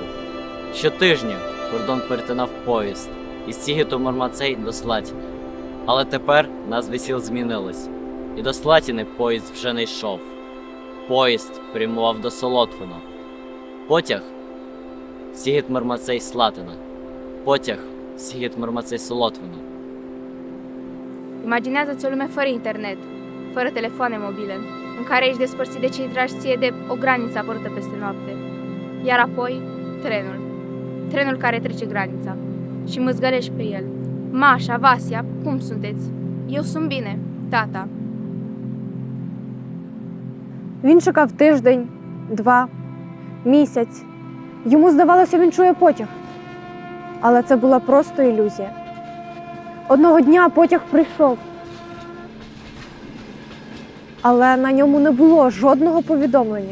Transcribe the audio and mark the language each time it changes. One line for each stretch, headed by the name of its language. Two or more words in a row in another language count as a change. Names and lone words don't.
Ukrainian: Щотижня кордон перетинав поїзд із Сігіту Мармацей до Слатіни. Але тепер назви сіл змінились. І до Слатіни поїзд вже не йшов. Поїзд прямував до Солотвино. Потяг Сігіт Мармацей Слатина. Potях Сігіт Мармацей Солотвино.
Romanian: Imaginează-ți o lume fără internet, fără telefoane mobile, în care ești despărțit de cei dragi ție de o graniță apărută peste noapte. Iar apoi, trenul. Trenul care trece granița. Și mâzgălești pe el. Mașa, Vasia, cum sunteți? Eu sunt bine, tata.
Ukrainian: Він чекав тиждень, 2, місяць. Йому здавалося, він чує потяг. Але це була просто ілюзія. Одного дня потяг прийшов, але на ньому не було жодного повідомлення.